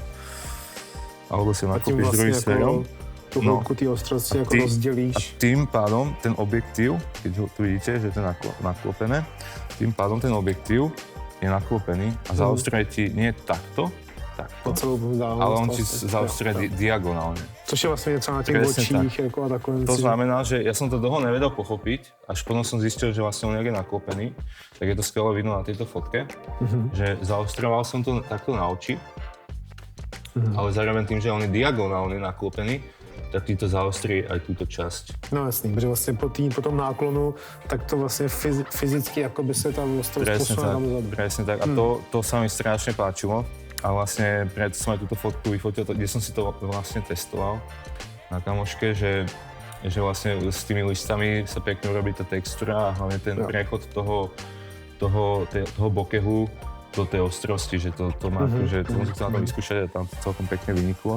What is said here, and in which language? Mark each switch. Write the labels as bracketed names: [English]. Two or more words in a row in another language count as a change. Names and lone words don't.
[Slovak] Alebo si ho naklopíš vlastne druhým smerom. Tú hĺbku tej ostrosti ako rozdelíš. A tým pádom ten objektív, keď ho tu vidíte, že to je naklopené, tým pádom ten objektív je naklopený a zaostruje ti nie takto, ale on ti zaostrie diagonálne. [Czech] Což je vlastne něco na těch očích jako a takové. [Slovak] To znamená, že ja som to dlho nevedel pochopiť, až potom som zistil, že vlastne on je naklopený, tak je to skvelé vidno na tejto fotke, že zaostroval som to takto na oči, ale zároveň tým, že on je diagonálne naklopený, tak ti to zaostrí aj túto časť. [Czech] No jasný, protože vlastně po tom náklonu, tak to vlastně fyzicky jako by se tam ostrost posunula tam vzadu. [Slovak] Presne tak. A to sa mi strašne páčilo. A vlastne preto som aj túto fotku vyfotil, kde som si to vlastne testoval na kamoške, že vlastne s tými listami sa pekne urobí tá textúra a hlavne ten prechod toho bokehu do tej ostrosti, že to má že to som si chcel na to vyskúšať a tam to celkom pekne vyniklo.